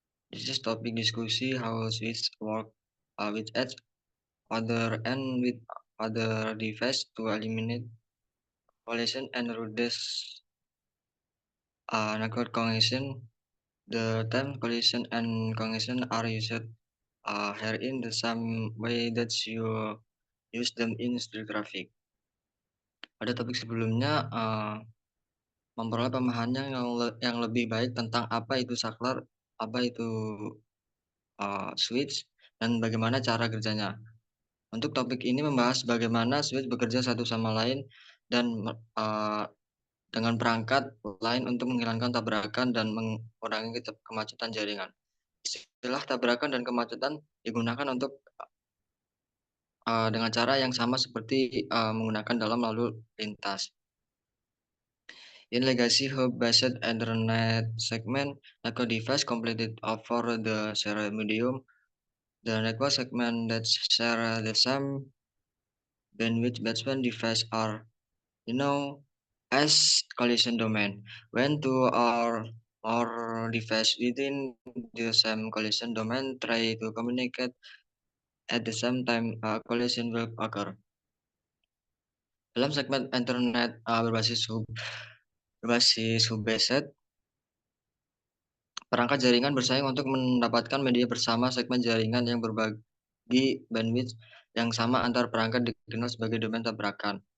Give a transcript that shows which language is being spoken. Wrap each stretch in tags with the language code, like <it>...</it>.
<en>This is topic diskusi how switch work with each other and with other device to eliminate collision and reduce network congestion. The term collision and congestion are used here in the same way that you use them in street traffic.</en> <id>Pada topik sebelumnya, memperoleh pemahaman yang lebih baik tentang apa itu saklar, apa itu switch, dan bagaimana cara kerjanya. Untuk topik ini membahas bagaimana switch bekerja satu sama lain dan dengan perangkat lain untuk menghilangkan tabrakan dan mengurangi kemacetan jaringan. Istilah tabrakan dan kemacetan digunakan untuk dengan cara yang sama seperti menggunakan dalam lalu lintas.</id> <en>In legacy hub-based Ethernet segment, network device completed over the shared medium. The network segment that share the same bandwidth between devices are as collision domain. When two or more devices within the same collision domain try to communicate at the same time, collision will occur.</en> <id>Dalam segmen internet berbasis hub-based, perangkat jaringan bersaing untuk mendapatkan media bersama segmen jaringan yang berbagi bandwidth yang sama antar perangkat dikenal sebagai domain tabrakan.</id>